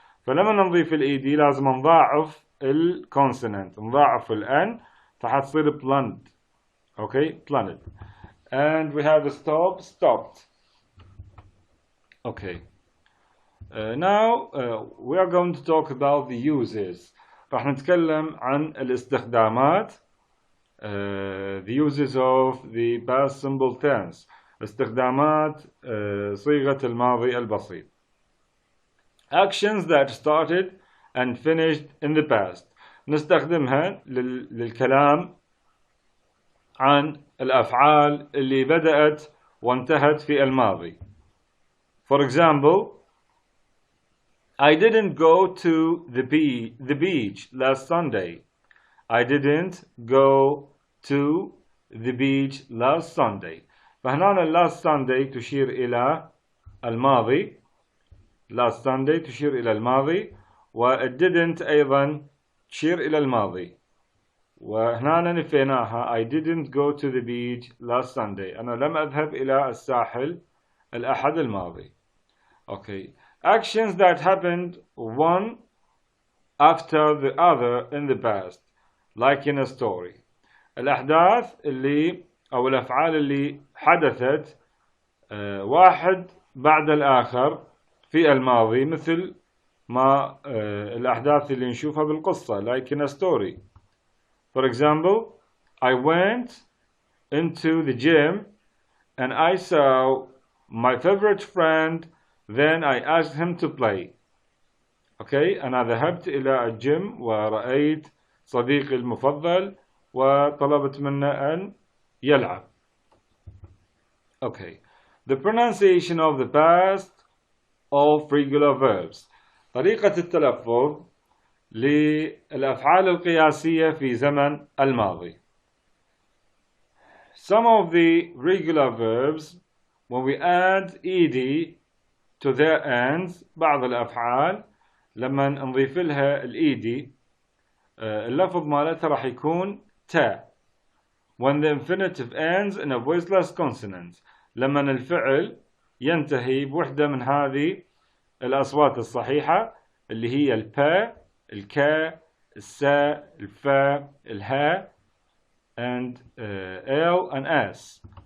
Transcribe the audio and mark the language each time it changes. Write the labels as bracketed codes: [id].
[ar] فلما نضيف الاي دي لازم نضاعف الكونسونانت، نضاعف الان فحتصير planned. [en] Okay planned. And we have a stop stopped. Okay. Now we are going to talk about the uses. [ar] راح نتكلم عن الاستخدامات. [en] The uses of the past simple tense، [ar] استخدامات صيغة الماضي البسيط. [en] Actions that started and finished in the past، [ar] نستخدمها للكلام عن الأفعال اللي بدأت وانتهت في الماضي. [en] For example I didn't go to the beach last Sunday. I didn't go to the beach last Sunday. [ar] فهنا last Sunday تشير إلى الماضي، last Sunday تشير إلى الماضي، و didn't أيضا تشير إلى الماضي. وهنا نفيناها [en] I didn't go to the beach last Sunday، [ar] أنا لم أذهب إلى الساحل الأحد الماضي. [en] Okay. Actions that happened one after the other in the past like in a story، [ar] الأحداث اللي أو الأفعال اللي حدثت واحد بعد الآخر في الماضي، مثل ما الأحداث اللي نشوفها بالقصة [en] like in a story. For example I went into the gym and I saw my favorite friend, then I asked him to play. Okay. [ar] أنا ذهبت إلى الجيم ورأيت صديقي المفضل وطلبت منه أن يلعب. [en] Okay. The pronunciation of the past of regular verbs، [ar] طريقة التلفظ للأفعال القياسية في زمن الماضي. [en] Some of the regular verbs when we add ed to their ends [ar] بعض الأفعال لما نضيف لها ed اللفظ مالتها راح يكون تا. [en] when the infinitive ends in a voiceless consonant [ar] لما الفعل ينتهي بوحدة من هذه الأصوات الصحيحة اللي هي البا، الكا، السا، الفا، الها and L and S.